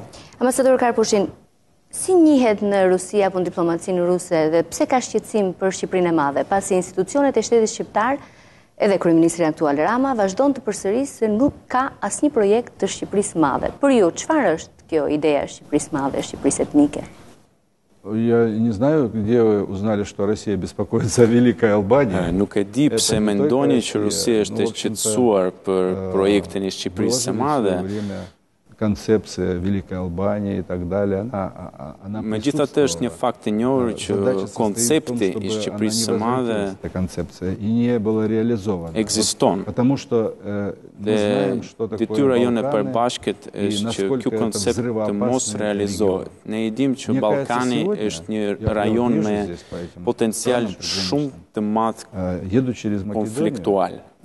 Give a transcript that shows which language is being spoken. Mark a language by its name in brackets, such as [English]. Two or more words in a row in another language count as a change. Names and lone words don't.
[Albanian] Ambasador Karpushin, si njihet në Rusi apo në diplomacinë ruse dhe pse ka shqetësim për Shqipërinë e Madhe, pasi institucionet e shtetit shqiptar edhe kryeministri aktual Rama vazhdon të përsërisë se nuk ka asnjë projekt të Shqipërisë Madhe. Për ju, çfarë është kjo ideja e Shqipërisë Madhe, Shqipërisë etnike? [Russian] Я не знаю, где вы узнали, что Россия беспокоится о Великой Албании. [Albanian] Nuk e di pse mendoni që Rusia është e shqetësuar për projektin e Shqipërisë së Madhe. [Russian] Концепция Великой Албании и так далее, она [Albanian] Megjithatë është një fakt i njohur që koncepti i Shqipërisë së Madhe ekziston. Detyra jonë e përbashkët është që ky koncept të mos realizohet. Ne i dimë që Ballkani është një rajon me potencial shumë të madh konfliktual.